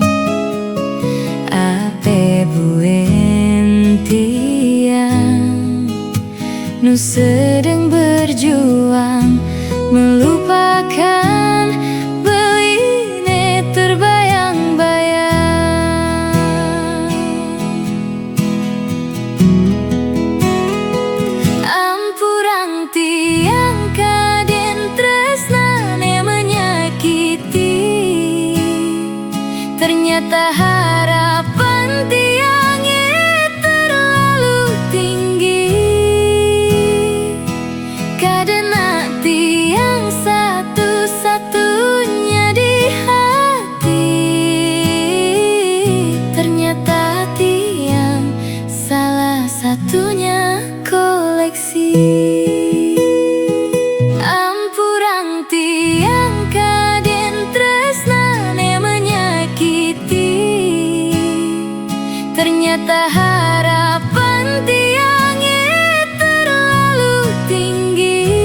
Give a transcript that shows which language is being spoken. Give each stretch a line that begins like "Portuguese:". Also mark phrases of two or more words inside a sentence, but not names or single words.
Balinese: Ape buin tiang nu
Indonesian: sedang berjuang, melupakan beline terbayang-bayang.
Balinese: Ampurang tiang kaden tresnane
Indonesian: menyakiti, ternyata harapan tiang terlalu tinggi. Karena tiang satu-satunya di hati, ternyata tiang salah satunya koleksi.
Balinese: Ampurang tiang kaden tresnane
Indonesian: menyakiti, ternyata harapan tiang terlalu tinggi.